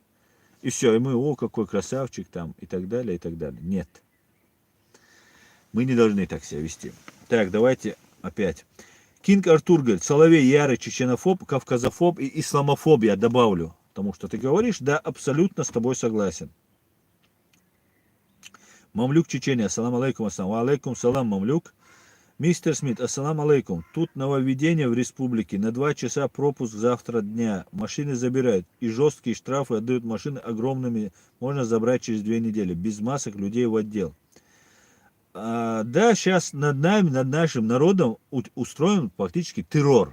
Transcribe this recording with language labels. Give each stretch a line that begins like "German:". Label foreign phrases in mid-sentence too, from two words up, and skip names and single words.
Russian: И все, и мы, о, какой красавчик там, и так далее, и так далее. Нет. Мы не должны так себя вести. Так, давайте опять. Кинг Артур говорит, Соловей ярый чеченофоб, кавказофоб и исламофоб, я добавлю. Потому что ты говоришь, да, абсолютно с тобой согласен. Мамлюк Чечения,
Arabic: السلام عليكم, السلام عليكم,
Russian: салам, Мамлюк. Мистер Смит,
Arabic: السلام عليكم.
Russian: Тут нововведение в республике. На 2 часа пропуск завтра дня. Машины забирают. И жесткие штрафы отдают машины огромными. Можно забрать через 2 недели. Без масок людей в отдел. Да, сейчас над нами, над нашим народом устроен фактически террор.